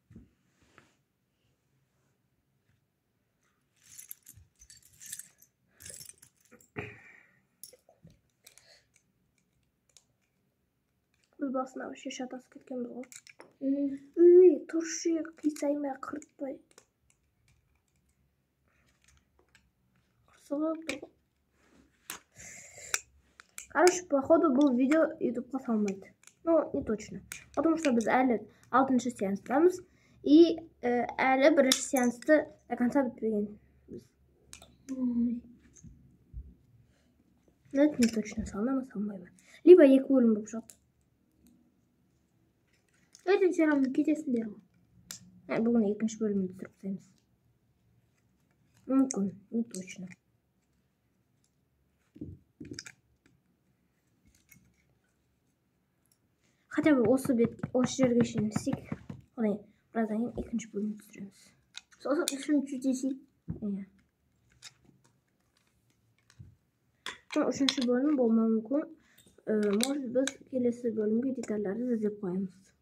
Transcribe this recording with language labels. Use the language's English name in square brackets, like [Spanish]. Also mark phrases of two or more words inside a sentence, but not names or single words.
[Kazakh] Біз басына вообще шатасып кеткенбіз ғой. Тұршы қисаймай қыртпай. Қырсығып тұр ғой. [Russian] Короче, походу [Kazakh] бұл видео ютубқа салмайды. [Russian] Ну, не точно. Потому что [Kazakh] біз әлі 6-шы сеанстамыз. И әлі 1-ші сеансты [Russian] до конца [Kazakh] бітпеген. [Russian] Но это не точно, [Kazakh] салына ма, салмай ма. Либо 2 бөлім болып шығады. Ертең сен кетесіңдер ғой. Бүгін 2-ші бөлімді түсіріп тастаймыз. Мүмкін, [Russian] не точно. Хотя бы [Kazakh] осы жерге шейін істейік. Одан біраздан кейін 2-ші бөлімді түсіреміз. Сосын 3-ші десейік. Иә. 3-ші бөлім болмауы мүмкін. Может, біз келесі бөлімге детальдарды іздеп қоямыз.